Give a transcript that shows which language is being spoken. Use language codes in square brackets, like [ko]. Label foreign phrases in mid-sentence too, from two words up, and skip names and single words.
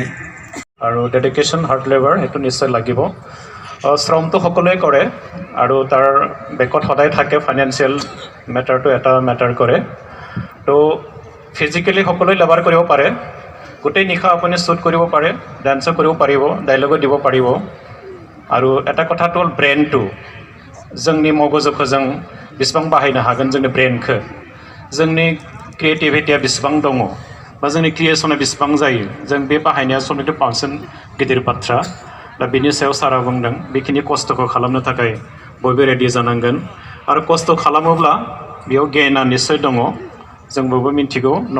[as] আৰু [en] dedication hard labour [as] সেইটো নিশ্চয় লাগিব শ্ৰমটো সকলোৱে কৰে আৰু তাৰ বেকত সদায় থাকে [en] financial matter [as] এটা মেটাৰ কৰে তো ফিজিকেলি সকলোৱে লেবাৰ কৰিব পাৰে গোটেই নিশা আপুনি শ্বুট কৰিব পাৰে ডান্সো কৰিব পাৰিব ডাইলগো দিব পাৰিব আৰু এটা কথাটো হ'ল ব্ৰেইনটো [brx] जोंनि मगजुखौ जों बेसेबां बाहायनो हागोन जोंनि ब्रेइनखौ जोंनि क्रिएटिभिटिया बेसेबां दङ बा जोंनि क्रिएसना बेसेबां जायो जों बे बाहायनाया समनिफ्राय बांसिन गिदिर बाथ्रा दा बेनि सायाव सारा बुंदों बेखिनि खस्थ'खौ खालामनो थाखाय बयबो रेडि जानांगोन आरो खस्थ' खालामोब्ला बेयाव गेइना निस्सय दङ जों बयबो मिन्थिगौ नो